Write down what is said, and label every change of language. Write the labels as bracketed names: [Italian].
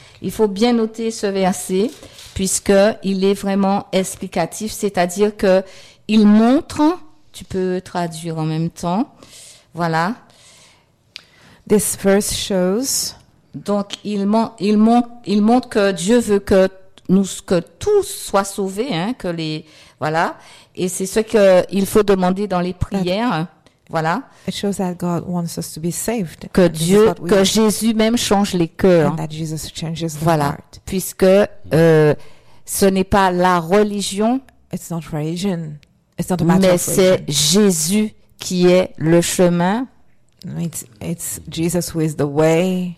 [French] Il faut bien noter ce verset, puisqu'il est vraiment explicatif, c'est-à-dire qu'il montre, tu peux traduire en même temps, voilà. [English] This verse shows. [French] Donc, il montre que Dieu veut que tous soient sauvés, hein, que les, voilà. Et c'est ce qu'il faut demander dans les prières. Voilà. [English] It shows that God wants us to be saved. [French] Que Dieu, que Jésus même change les cœurs. [English] And that Jesus changes the [French] voilà. [English] Heart. [French] Puisque ce n'est pas la religion. [English] It's not religion. It's not a matter [French] Mais c'est Jésus qui est le chemin. [English] It's Jesus who is the way.